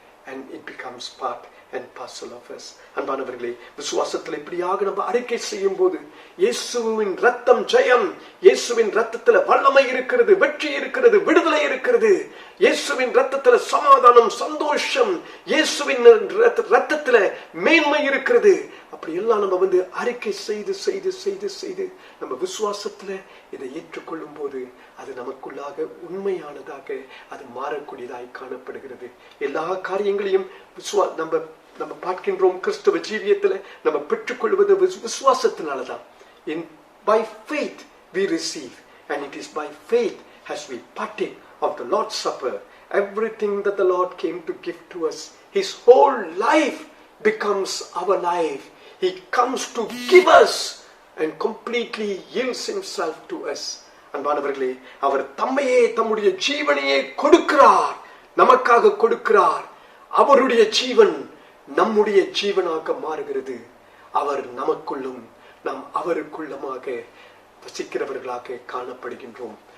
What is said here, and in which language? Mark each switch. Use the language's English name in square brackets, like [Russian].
[English] And it becomes part and parcel of us. [Tamil] அன்பானவர்களே, விசுவாசத்தில் இப்படியாக நம்ம அறிக்கை செய்யும் போது இயேசுவின் ரத்தம் ஜெயம், இயேசுவின் ரத்தத்துல வல்லமை இருக்கிறது, வெற்றி இருக்கிறது, விடுதலை இருக்கிறது. இயேசுவின் ரத்தத்துல சமாதானம், சந்தோஷம், இயேசுவின் ரத்தத்துல மேன்மை இருக்கிறது. அப்படி எல்லாம் நம்ம வந்து அறிக்கை செய்து செய்து செய்து செய்து நம்ம விசுவாசத்துல இதை ஏற்றுக்கொள்ளும் போது அது நமக்குள்ளாக உண்மையானதாக அது மாறக்கூடியதாய் காணப்படுகிறது. எல்லா காரியங்களையும் நம்ம பார்க்கின்றோம். கிறிஸ்தவ ஜீவியத்துல நம்ம பெற்றுக்கொள்வது விசுவாசத்தினாலதான். [English] By faith we receive, and it is by faith as we partake of the Lord's Supper, everything that the Lord came to give to us, His whole life becomes our life. He comes to give us and completely yields Himself to us. [Tamil] அன்பானவர்களே, அவர் தம்மையே தம்முடைய ஜீவனையே கொடுக்கிறார், நமக்காக கொடுக்கிறார். அவருடைய ஜீவன் நம்முடைய ஜீவனாக மாறுகிறது. அவர் நமக்குள்ளும் நாம் அவருக்குள்ளமாக வசிக்கிறவர்களாக காணப்படுகின்றோம்.